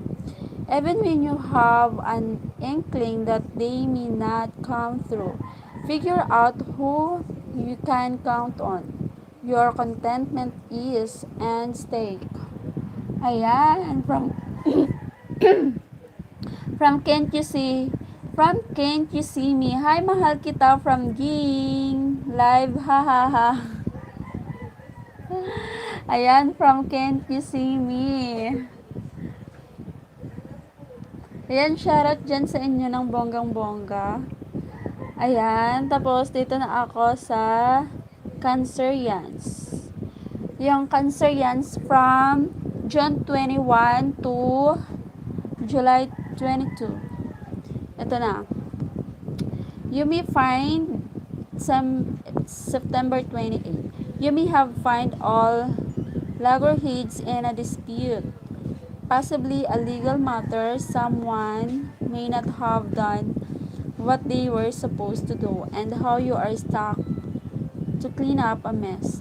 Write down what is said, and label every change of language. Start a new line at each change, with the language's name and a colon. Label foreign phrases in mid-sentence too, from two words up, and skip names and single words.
English: Even when you have an inkling that they may not come through, figure out who you can count on. Your contentment is and stake. Ayan, from Can't You See? From Can't You See Me?
Filipino: Hi, mahal kita from Ging Live, ha ha ha.
English: Ayan, from Can't You See Me?
Filipino: Ayan, shoutout dyan sa inyo ng bonggang-bongga. Ayan, tapos dito na ako sa Cancerians.
English: Yung Cancerians from June 21 to July 22.
Filipino: Ito na.
English: You may find September 28. You may have find all loggerheads in a dispute. Possibly a legal matter. Someone may not have done what they were supposed to do, and how you are stuck to clean up a mess.